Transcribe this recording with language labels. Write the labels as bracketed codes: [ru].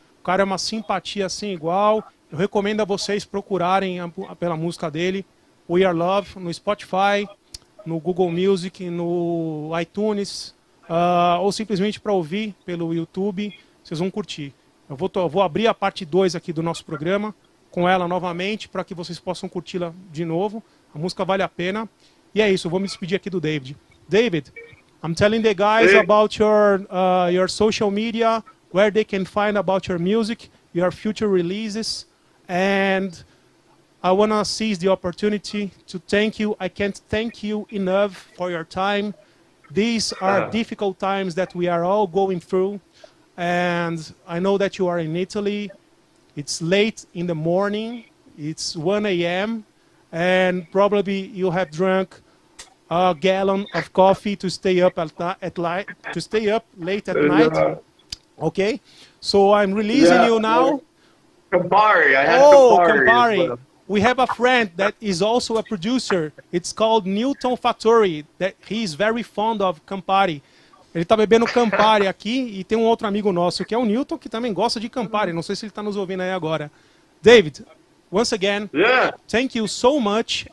[pt] O cara é uma simpatia sem igual. Eu recomendo a vocês procurarem pela música dele, We Are Love, no Spotify, no Google Music, no iTunes, ou simplesmente para ouvir pelo YouTube. Vocês vão curtir. Eu vou abrir a parte 2 aqui do nosso programa, com ela novamente, para que vocês possam curti-la de novo. A música vale a pena. E é isso, eu vou me despedir aqui do David. [en] David, I'm telling the guys about your social media, where they can find about your music. your future releases. And I want to seize the opportunity to thank you. I can't thank you enough for your time. These are difficult times that we are all going through. And I know that you are in Italy. It's late in the morning. It's 1 a.m. And probably you have drunk a gallon of coffee to stay up late at night. Okay? So I'm releasing you now. Campari. I had Campari. We have a friend that is also a producer. It's called Newton Fattori. That he's very fond of Campari. [pt] Ele tá bebendo Campari aqui e tem um outro amigo nosso que é o Newton que também gosta de Campari. Não sei se ele está nos ouvindo aí agora. [en] David, once again, thank you so much.